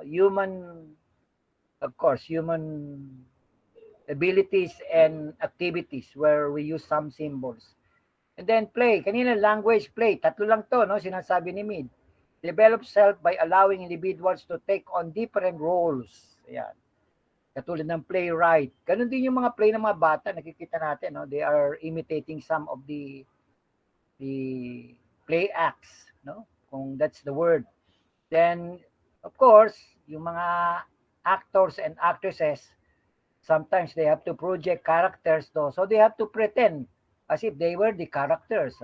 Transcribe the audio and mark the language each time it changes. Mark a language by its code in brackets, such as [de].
[en] Human, of course, human abilities and activities where we use some symbols. And then play. [tl] Kanina language, play. Tatlo lang to, no? Sinasabi ni Mid. [en] Develop self by allowing individuals to take on different roles. [tl] Ayan. Katulad ng playwright. Ganun din yung mga play ng mga bata, nakikita natin, no? [en] They are imitating some of the play acts, no? Kung that's the word. Then, of course, [tl] yung mga [en] actors and actresses, sometimes they have to project characters, though. So they have to pretend as if they were the characters.